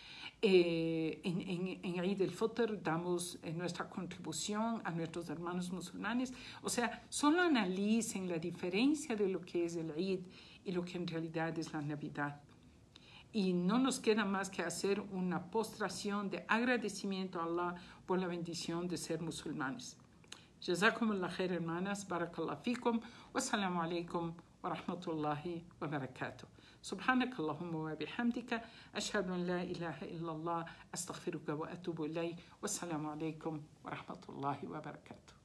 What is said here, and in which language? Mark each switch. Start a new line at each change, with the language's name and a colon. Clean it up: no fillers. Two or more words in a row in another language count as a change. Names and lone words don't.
Spanish: En Eid el-Fitr damos nuestra contribución a nuestros hermanos musulmanes. O sea, solo analicen la diferencia de lo que es el Eid y lo que en realidad es la Navidad. Y no nos queda más que hacer una postración de agradecimiento a Allah por la bendición de ser musulmanes.
Arabic: جزاكم الله خير,
Spanish: hermanas.
Arabic: بارك الله فيكم. والسلام عليكم ورحمة الله وبركاته. سبحانك اللهم وبحمدك أشهد أن لا إله إلا الله أستغفرك وأتوب إليه والسلام عليكم ورحمة الله وبركاته.